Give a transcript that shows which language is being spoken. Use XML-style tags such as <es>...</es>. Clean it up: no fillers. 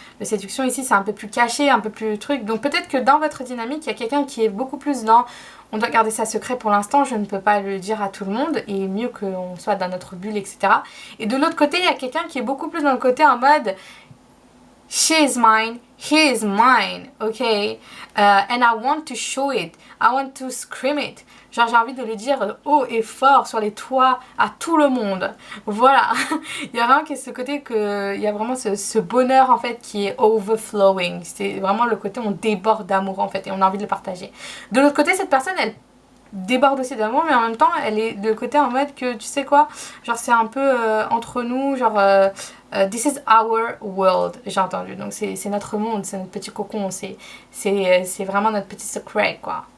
<fr>Le séduction ici, c'est un peu plus caché, un peu plus truc. Donc peut-être que dans votre dynamique, il y a quelqu'un qui est beaucoup plus dans on doit garder ça secret pour l'instant, je ne peux pas le dire à tout le monde, et mieux qu'on soit dans notre bulle, etc. Et de l'autre côté, il y a quelqu'un qui est beaucoup plus dans le côté en mode</fr> <en>she is mine, he is mine,</en> <fr>okay?</fr> <en>And I want to show it, I want to scream it.</en> <fr>Genre j'ai envie de le dire haut et fort sur les toits à tout le monde. Voilà. Il y a vraiment ce côté que il y a vraiment ce bonheur en fait qui est overflowing. C'est vraiment le côté on déborde d'amour en fait et on a envie de le partager. De l'autre côté cette personne elle déborde aussi d'amour mais en même temps elle est de côté en mode que tu sais quoi, genre c'est un peu entre nous, genre</fr> <en>this is our world,</en> <fr>j'ai entendu, donc c'est notre monde, c'est notre petit cocon, c'est vraiment notre petit secret quoi.</fr>